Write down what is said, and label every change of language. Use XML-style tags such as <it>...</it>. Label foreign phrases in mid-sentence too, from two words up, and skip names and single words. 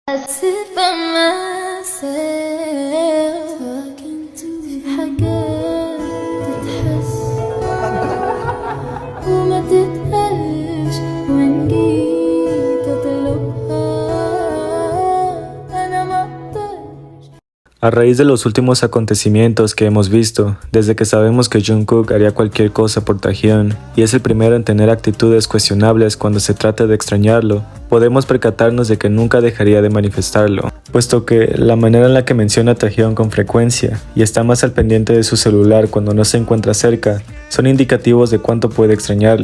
<en>sit by myself talking to</en> <ar>في حاجات تتحس وما تتقالش وإن جيت أطلبها أنا ما أقدرش.</ar> <es>A raíz de los últimos acontecimientos que hemos visto, desde que sabemos que Jungkook haría cualquier cosa por Taehyun y es el primero en tener actitudes cuestionables cuando se trata de extrañarlo, podemos percatarnos de que nunca dejaría de manifestarlo, puesto que la manera en la que menciona a Taehyun con frecuencia y está más al pendiente de su celular cuando no se encuentra cerca, son indicativos de cuánto puede extrañarlo.</es>